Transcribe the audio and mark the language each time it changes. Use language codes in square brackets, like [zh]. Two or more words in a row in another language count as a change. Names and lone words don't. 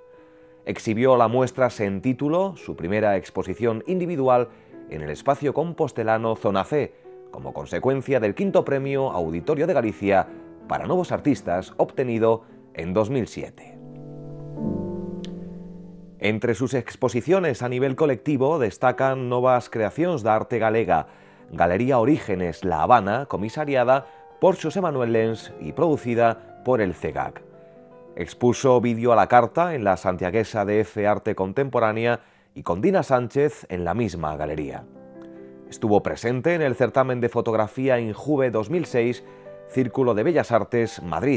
[es] Exhibió la muestra Sen Título, su primera exposición individual, en el espacio compostelano Zona C, como consecuencia del quinto premio Auditorio de Galicia para nuevos artistas obtenido en 2007. Entre sus exposiciones a nivel colectivo destacan Novas Creacións da Arte Galega, Galería Orígenes La Habana, comisariada por Xosé Manuel Lens y producida por el CEGAC. Expuso vídeo a la carta en la santiaguesa DF Arte Contemporánea y con Dina Sánchez en la misma galería. Estuvo presente en el certamen de fotografía Injuve 2006, Círculo de Bellas Artes, Madrid.